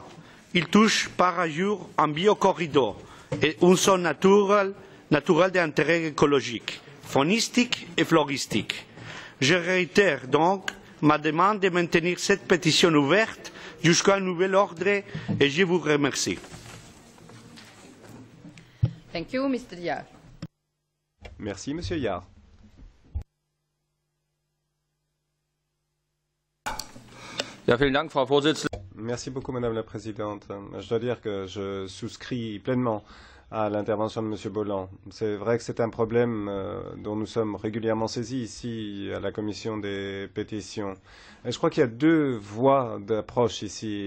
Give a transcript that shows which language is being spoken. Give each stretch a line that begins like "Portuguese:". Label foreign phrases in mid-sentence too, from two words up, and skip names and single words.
French: Il touche par ailleurs un biocorridor et une zone naturelle d'intérêt écologique, faunistique et floristique. Je réitère donc ma demande de maintenir cette pétition ouverte jusqu'à un nouvel ordre et je vous remercie.
English: Thank you, Mr. Jahr.
French: Merci, Monsieur Jahr.
German: Ja, vielen Dank, Frau Vorsitzende.
French: Merci beaucoup, Madame la Présidente. Je dois dire que je souscris pleinement à l'intervention de M. Bolland. C'est vrai que c'est un problème dont nous sommes régulièrement saisis ici à la Commission des pétitions. Et je crois qu'il y a deux voies d'approche ici.